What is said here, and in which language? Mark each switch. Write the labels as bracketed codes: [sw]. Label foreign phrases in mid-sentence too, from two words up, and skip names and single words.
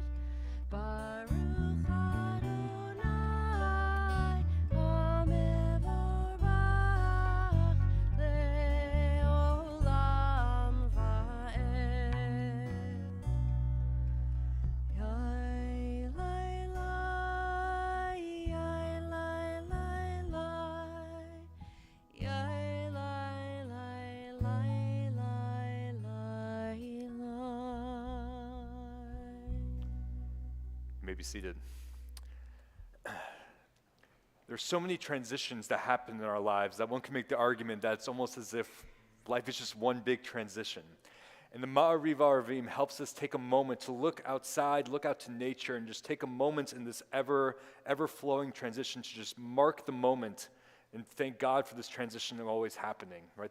[he] ברוך אדוני המבורך לעולם ועד. Yai lai lai, yai lai lai lai, yai lai lai lai lai lai lai. [en] You may be seated. There's so many transitions that happen in our lives that one can make the argument that it's almost as if life is just one big transition. And the Ma'ariv Aravim helps us take a moment to look outside, look out to nature, and just take a moment in this ever-flowing transition to just mark the moment and thank God for this transition always happening, right?